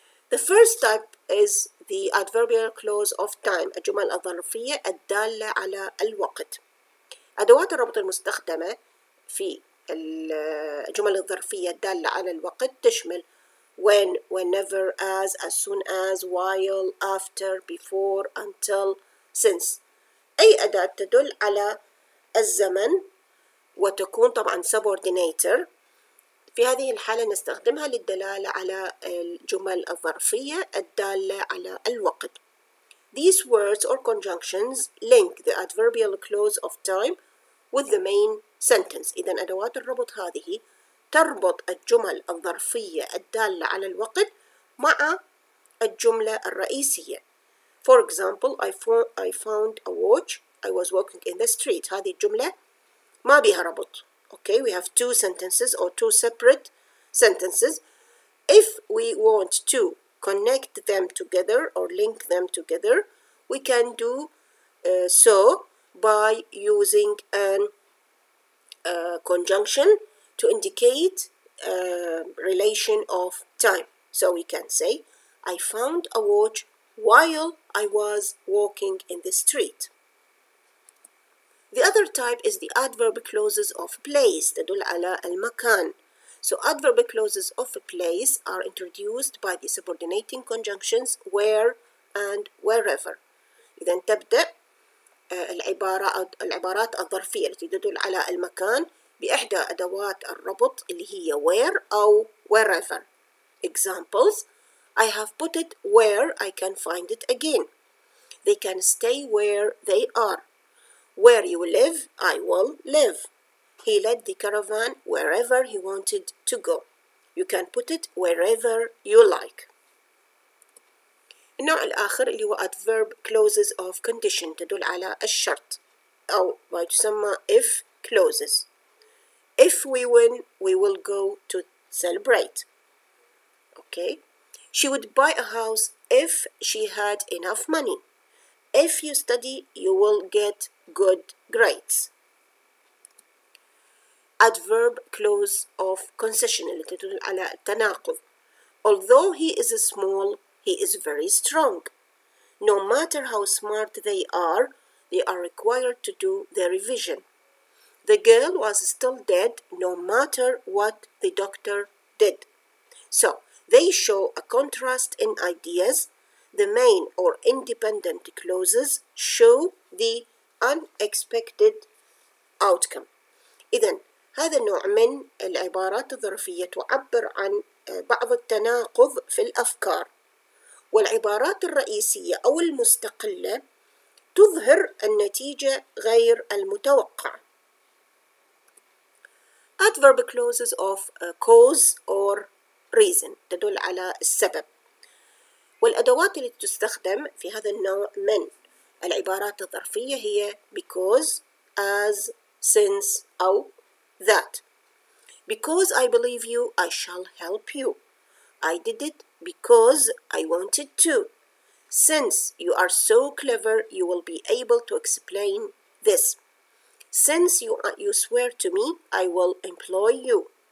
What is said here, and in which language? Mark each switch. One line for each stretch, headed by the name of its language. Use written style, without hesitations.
English: The first type is the adverbial clause of time,
Arabic: الجمل الظرفية الدالة على الوقت. أدوات الربط المستخدمة في الجمل الظرفية الدالة على الوقت تشمل when, whenever, as soon as, while, after, before, until, since. أي أداة تدل على الزمن وتكون طبعا subordinator. في هذه الحالة نستخدمها للدلالة على الجمل الظرفية الدالة على الوقت.
English: These words or conjunctions link the adverbial clause of time with the main sentence.
Arabic: إذن أدوات الربط هذه تربط الجمل الظرفية الدالة على الوقت مع الجملة الرئيسية.
English: For example, I found a watch. I was walking in the street.
Arabic: هذه الجملة ما بها ربط.
English: Okay, we have two sentences or two separate sentences. If we want to connect them together or link them together, we can do so by using an conjunction to indicate relation of time. So we can say, I found a watch while I was walking in the street. The other type is the adverb clauses of place
Arabic: تدل على المكان.
English: So adverb clauses of place are introduced by the subordinating conjunctions where and wherever.
Arabic: إذن تبدأ العبارات الظرفية التي تدل على المكان بإحدى أدوات الربط اللي هي where أو wherever.
English: Examples: I have put it where I can find it again. They can stay where they are. Where you live, I will live. He led the caravan wherever he wanted to go. You can put it wherever you like.
Arabic: النوع الآخر اللي هو
English: adverb clauses of condition
Arabic: تدل على الشرط أو ما تسمى if clauses.
English: If we win, we will go to celebrate. Okay. She would buy a house if she had enough money. If you study, you will get good grades. Adverb clause of concession
Arabic: اللي تدل على التناقض.
English: Although he is small, he is very strong. No matter how smart they are required to do their revision. The girl was still dead no matter what the doctor did. So, they show a contrast in ideas. The main or independent clauses show the unexpected outcome.
Arabic: إذن هذا النوع من العبارات الظرفية تعبر عن بعض التناقض في الأفكار. والعبارات الرئيسية أو المستقلة تظهر النتيجة غير المتوقعة.
English: Adverb clauses of cause or reason
Arabic: تدل على السبب. والأدوات التي تستخدم في هذا النوع من العبارات الظرفية هي because, as, since أو that.
English: Because I believe you, I shall help you. I did it because I wanted to. Since you are so clever, you will be able to explain this. Since you swear to me, I will employ you.